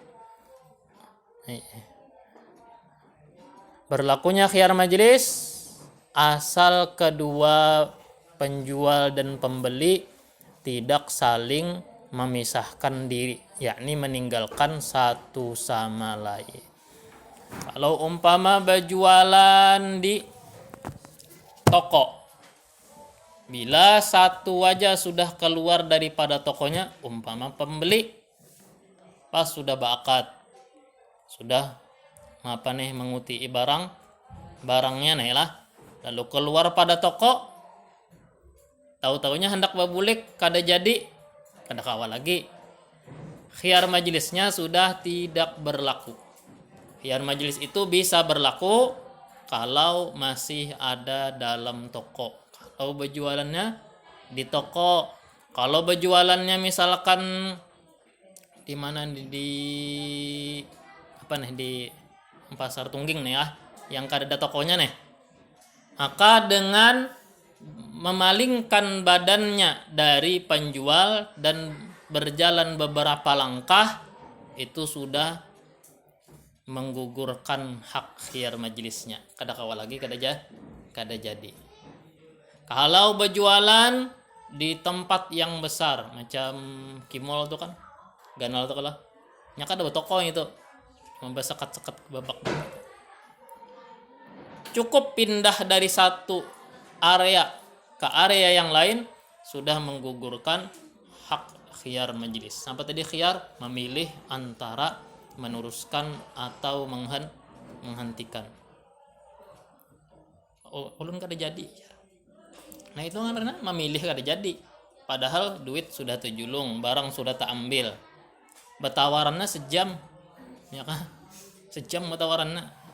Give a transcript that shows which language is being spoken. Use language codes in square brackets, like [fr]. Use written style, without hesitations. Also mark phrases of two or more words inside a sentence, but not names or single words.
[id] Berlakunya khiyar majelis asal kedua penjual dan pembeli tidak saling memisahkan diri, yakni meninggalkan satu sama lain. Kalau umpama berjualan di toko, bila satu wajah sudah keluar daripada tokonya, umpama pembeli pas sudah berakad, [bjn] sudah menguti barangnya nih lah, lalu keluar pada toko, tahu-tahunya hendak babulik kada jadi, kada kawal lagi, [id] khiyar majelisnya sudah tidak berlaku. Khiyar majelis itu bisa berlaku kalau masih ada dalam toko. Kalau berjualannya di toko, kalau berjualannya misalkan di mana di pasar Tungging nih ya, yang kada ada tokonya nih, maka dengan memalingkan badannya dari penjual dan berjalan beberapa langkah, itu sudah menggugurkan hak khiyar majelisnya. [bjn] Kada kawal lagi, kada jadi. Kalau berjualan di tempat yang besar macam Kimol tuh kan, Ganal tuh kalau nya kada toko itu cuma sekat-sekat babak. [id] Cukup pindah dari satu area ke area yang lain sudah menggugurkan hak khiyar majelis. Sampai tadi khiyar memilih antara meneruskan atau menghentikan. [bjn] Ulun kada jadi. Nah itu karena memilih kada jadi. Padahal duit sudah terjulung, barang sudah tak ambil. Betawarannya sejam, ya kan? Sejam betawarannya.